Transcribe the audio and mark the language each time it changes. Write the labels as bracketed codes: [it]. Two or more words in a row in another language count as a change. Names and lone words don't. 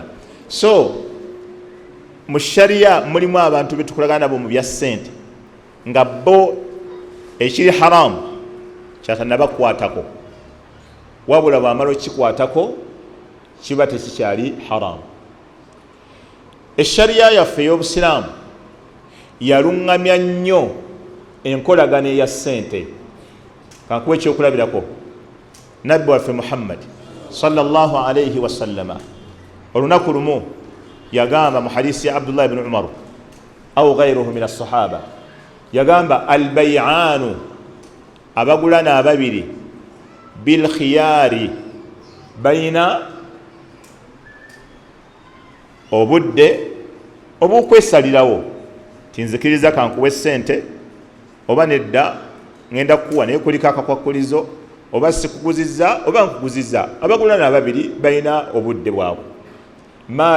[lg] So mu sharia mulimu abantu betukolagana nabo mu bya ssente nga bo ekiri haramu kyatannabakwatako wabula bw'amala okikwatako kiba tekikyali haramu. Eshariya yaffe ey'obusiraamu yaluŋŋamya nnyo enkolagana eya ssente. Kankuwa ekyokulabirako nabbi waffe Muhammad [ar] صلى الله عليه وسلم [lg] olunaku lumu yagamba mu hadisi ya Abdullah ibn Umar [ar] أو غيره من الصحابة [lg] yagamba [ar] البيعان [lg] abagulana ababiri [ar] بالخيار [lg] bayina obudde obukwesalirawo tinzikiriza kankuwa essente oba nedda ngenda kukuwa naye kuliko akakwakulizo oba sikukuzizza oba nkukuzizza abagulana ababiri balina obudde bwabwe ma